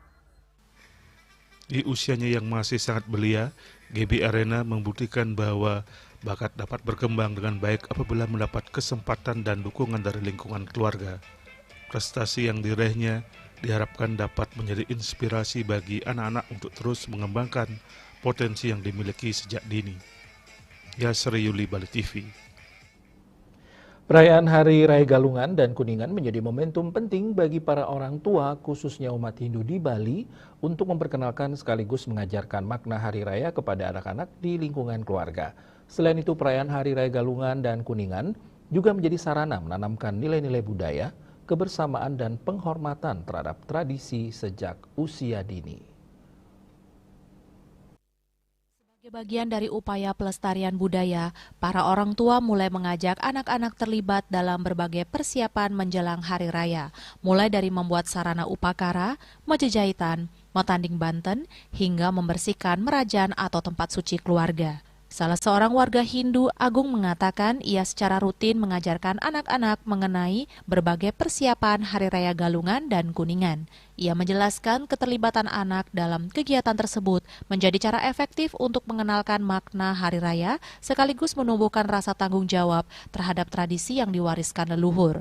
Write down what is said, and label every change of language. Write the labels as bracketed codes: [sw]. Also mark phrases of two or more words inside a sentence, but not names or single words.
[id] Di usianya yang masih sangat belia, Gaby Irena membuktikan bahwa bakat dapat berkembang dengan baik apabila mendapat kesempatan dan dukungan dari lingkungan keluarga. Prestasi yang diraihnya diharapkan dapat menjadi inspirasi bagi anak-anak untuk terus mengembangkan potensi yang dimiliki sejak dini. Yasri Yuli, Bali TV. Perayaan Hari Raya Galungan dan Kuningan menjadi momentum penting bagi para orang tua, khususnya umat Hindu di Bali, untuk memperkenalkan sekaligus mengajarkan makna Hari Raya kepada anak-anak di lingkungan keluarga. Selain itu, perayaan Hari Raya Galungan dan Kuningan juga menjadi sarana menanamkan nilai-nilai budaya, kebersamaan, dan penghormatan terhadap tradisi sejak usia dini. Sebagai bagian dari upaya pelestarian budaya, para orang tua mulai mengajak anak-anak terlibat dalam berbagai persiapan menjelang hari raya, mulai dari membuat sarana upakara, mejejahitan, metanding banten, hingga membersihkan merajan atau tempat suci keluarga. Salah seorang warga Hindu, Agung, mengatakan ia secara rutin mengajarkan anak-anak mengenai berbagai persiapan Hari Raya Galungan dan Kuningan. Ia menjelaskan keterlibatan anak dalam kegiatan tersebut menjadi cara efektif untuk mengenalkan makna Hari Raya sekaligus menumbuhkan rasa tanggung jawab terhadap tradisi yang diwariskan leluhur.